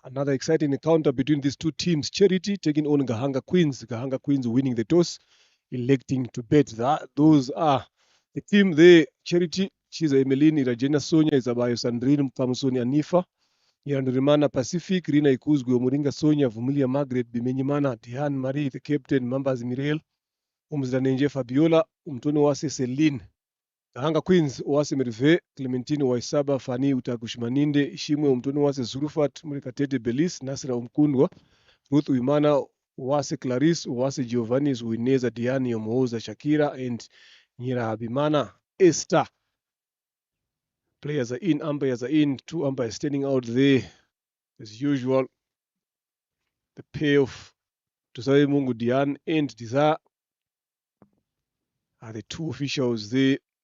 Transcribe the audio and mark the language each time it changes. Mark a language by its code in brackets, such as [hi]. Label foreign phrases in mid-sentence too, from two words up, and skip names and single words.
[en] Another exciting encounter between these two teams. Charity taking on Gahanga Queens. Gahanga Queens winning the toss, electing to bet. Those are the team there. Charity, she's Emeline Irajena Sonia, Isabayo Sandrine Mkamusoni Anifa, Yandurimana Pacific, Rina Ikuzgu, Muringa Sonia, Vumilia Margaret, Bimenyimana, Diane Marie, the captain, Mambas Mirel, Umzdanenje Fabiola, Umtono Wase Celine. Gahanga Queens wase Merive, Clementine Waisaba, Fani Utagushmaninde, Ishimwe Umtoni wase Zurufat, Murikatete Belis, Nasra Umkundwa, Ruth Uimana wase Clarice, wase Giovanni Uineza Diani Omoza Shakira, and Nyira Abimana Esther. Players are in, umpires are in, two umpires standing out there. As usual, the pair of Tusawe Mungu Dian and Desire are the two officials there.